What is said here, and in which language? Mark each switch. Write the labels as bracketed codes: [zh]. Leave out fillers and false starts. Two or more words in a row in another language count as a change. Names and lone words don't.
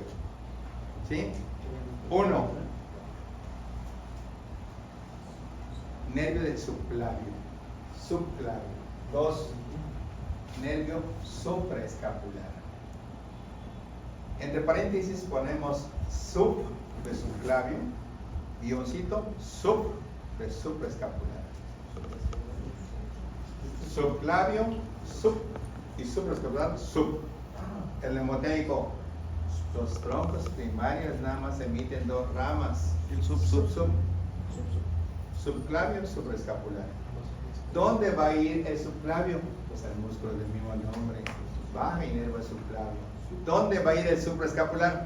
[es] ¿Sí? 1. Nervio del subclavio. Subclavio. 2. Nervio supraescapular. Entre paréntesis ponemos sub de subclavio, guioncito sub de supraescapular. Subclavio, sub y supraescapular, sub. El mnemotécnico, los troncos primarios nada más emiten dos ramas. Subclavio, supraescapular. ¿Dónde va a ir el subclavio? Pues al músculo del mismo nombre. Baja y nervio subclavio. ¿Dónde va a ir el supraescapular?